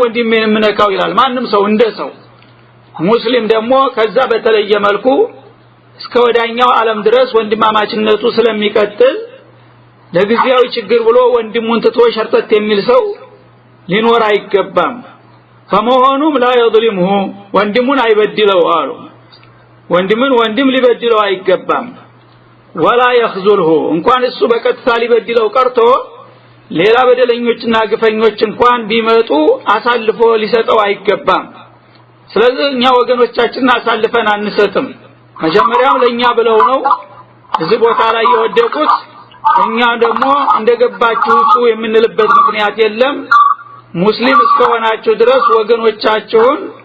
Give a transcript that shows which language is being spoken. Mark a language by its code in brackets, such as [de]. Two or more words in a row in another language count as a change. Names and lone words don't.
[am] ወንድሜን የምነካው ይላል ማንንም ሰው እንደሰው ሙስሊም ደግሞ ከዛ በተለየ መልኩ እስከ ወዳኛው ዓለም ድረስ ወንድማማችነቱ ስለሚቀጥል ለጊዜያዊ ችግር ብሎ ወንድሙን ትቶ ሸርጠት የሚል ሰው ሊኖር አይገባም ከመሆኑም [ar] لا يظلمه [am] ወንድሙን አይበድለው አሉ ወንድምን ወንድም ሊበድለው አይገባም [ar] ولا يخذله [am] እንኳን እሱ በቀጥታ ሊበድለው ቀርቶ ሌላ በደለኞችና ግፈኞች እንኳን ቢመጡ አሳልፎ ሊሰጠው አይገባም ስለዚህ እኛ ወገኖቻችንን አሳልፈን አንሰጥም መጀመሪያም ለኛ ብለው ነው እዚህ ቦታ ላይ የወደቁት እኛ ደግሞ እንደገባችሁ የምንልበት ምክንያት የለም ሙስሊም እስከሆናችሁ ድረስ ወገኖቻችሁን